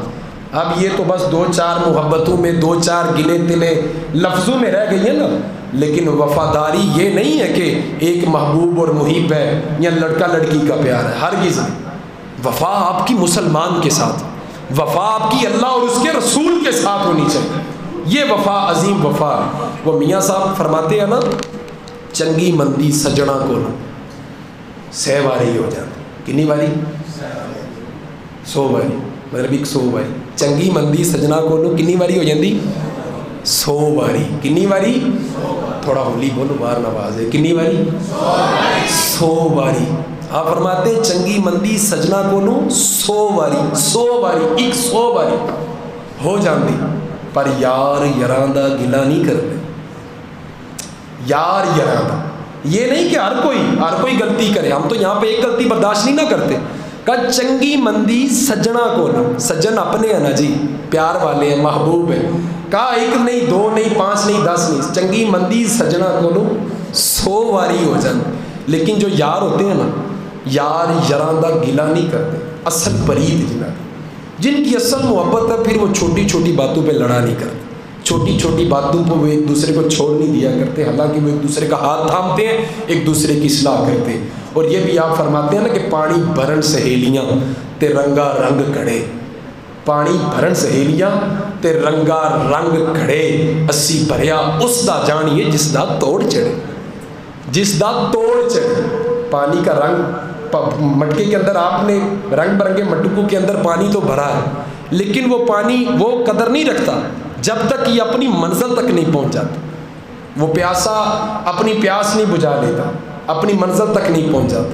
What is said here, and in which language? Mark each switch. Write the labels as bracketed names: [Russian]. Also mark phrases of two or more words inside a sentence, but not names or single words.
[Urdu] اب یہ تو بس دو چار محبتوں میں، دو چار گلے تلے لفظوں میں رہ گئی ہے نا، لیکن وفاداری یہ نہیں ہے کہ ایک محبوب اور محب ہے یا لڑکا لڑکی کا پیار ہے، ہرگز نہیں۔ وفا آپ کی مسلمان کے ساتھ، وفا آپ کی اللہ اور اس کے رسول کے ساتھ ہونی چاہیے، یہ وفا عظیم وفا۔ وہ میاں صاحب فرماتے ہیں نا، [Punjabi] چنگی مندی سجنا کو نا سہ واری ہو جاتی، کنی واری؟ 100 واری، مطلب 100 واری۔ چنگی مندی سجنا کو نو کنی واری ہو جاتی؟ 100 واری۔ کنی واری؟ تھوڑا ہولی بولو، باہر نواز ہے، کنی واری؟ 100 واری۔ [Urdu] آپ فرماتے ہیں [Punjabi] چنگی مندی سجنا کو نو 100 واری، 100 واری، 100 واری ہو جاندی، پر یار یراں دا گلا نہیں کرتے۔ یار یراں دا، [Urdu] یہ نہیں کہ ہر کوئی غلطی کرے، ہم تو یہاں پہ ایک غلطی برداشت نہیں نہ کرتے۔ کہا [Punjabi] چنگی مندی سجنا کو نو، [Urdu] سجن اپنے ہیں نا جی، پیار والے ہیں، محبوب ہیں۔ [Punjabi] کہا 1 نہیں 2 نہیں 5 نہیں 10 نہیں، چنگی مندی سجنا کو نو 100 واری ہو جان۔ [Urdu] لیکن جو یار ہوتے ہیں نا، [Punjabi] یار یراں دا گلا نہیں کرتے، [Urdu] اصل برید جن کی اصل محبت ہے، پھر وہ چھوٹی چھوٹی باتوں پہ لڑا نہیں کرتے، چھوٹی چھوٹی باتوں پہ وہ ایک دوسرے کو چھوڑ نہیں دیا کرتے، حالانکہ وہ ایک دوسرے کا ہاتھ تھامتے ہیں، ایک دوسرے کی اصلاح کرتے ہیں۔ اور یہ بھی آپ فرماتے ہیں نا کہ [Punjabi] پانی بھرن سہیلیاں تے رنگا رنگ کھڑے، پانی بھرن سہیلیاں تے رنگا رنگ کھڑے، اسی بھریا اس دا جانیے جس دا توڑ چڑھے، جس دا توڑ چڑھے۔ [Urdu] پانی کا رنگ، مٹکے کے اندر آپ نے رنگ برنگے مٹکوں کے اندر پانی تو بھرا ہے، لیکن وہ پانی وہ قدر نہیں رکھتا جب تک یہ اپنی منزل تک نہیں پہنچ جاتا، وہ پیاسا اپنی پیاس نہیں بجھا لیتا، اپنی منزل تک نہیں پہنچ جاتا۔